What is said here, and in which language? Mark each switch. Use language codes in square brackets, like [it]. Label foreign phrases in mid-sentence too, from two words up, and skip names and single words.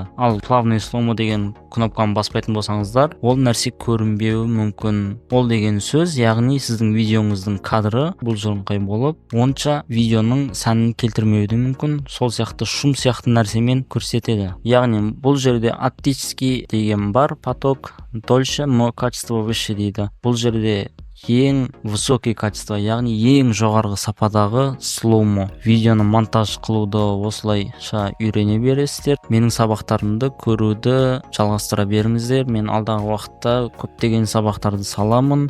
[kk] Ал плавный slow-mo деген кнопканы баспайтын болсаңыздар, ол нәрсе көрінбеуі мүмкін. Ол деген сөз, яғни сіздің видеоңыздың кадры бұлжыраңқай болып, онша видеоның сәнін келтірмеуі мүмкін. Сол сияқты шум сияқты нәрсемен көрсетеді. Яғни бұл жерде оптический деген бар, [ru] поток дольше, но качество выше дейді. [kk] Бұл жерде ең [ru] высокий качество, [kk] яғни ең жоғарғы сападағы slow-mo. Видеоны монтаж қылуды осылайша үйрене бересіздер. Менің сабақтарымды көруді жалғастыра беріңіздер. Мен алдағы уақытта көптеген сабақтарды саламын.